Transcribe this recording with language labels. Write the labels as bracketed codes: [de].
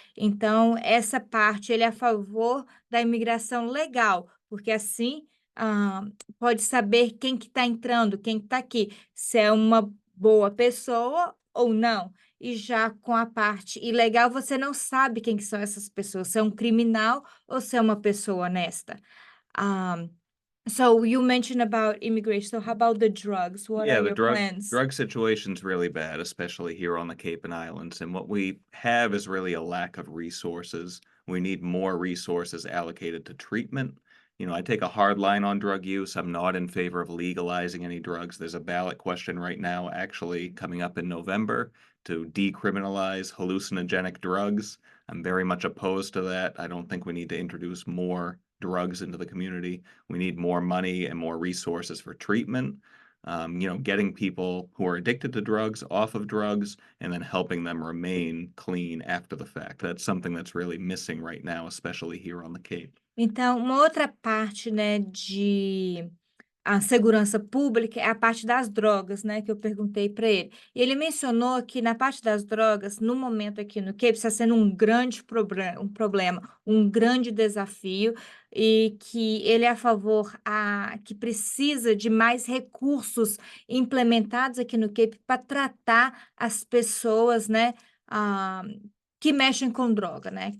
[pt] Então, essa parte, ele é a favor da imigração legal, porque assim pode saber quem que está entrando, quem está aqui, se é uma boa pessoa ou não. E já com a parte ilegal, você não sabe quem que são essas pessoas, se é um criminal ou se é uma pessoa honesta. [en] Um, so you mentioned about immigration. So how about the drugs? What are Yeah, the your drug plans? drug situation's really bad, especially here on the Cape and Islands. And what we have is really a lack of resources. We need more resources allocated to treatment. I take a hard line on drug use. I'm not in favor of legalizing any drugs. There's a ballot question right now, actually coming up in November, to decriminalize hallucinogenic drugs. I'm very much opposed to that. I don't think we need to introduce more drugs into the community. We need more money and more resources for treatment. Getting people who are addicted to drugs off of drugs and then helping them remain clean after the fact. That's something that's really missing right now, especially here on the Cape. [pt] Então, uma outra parte, né, de a segurança pública é a parte das drogas, né, que eu perguntei para ele. E ele mencionou que na parte das drogas, no momento aqui no Cape, está sendo um grande problema, um grande desafio, e que ele é a favor que precisa de mais recursos implementados aqui no Cape para tratar as pessoas, né, ah, que mexem com droga, né?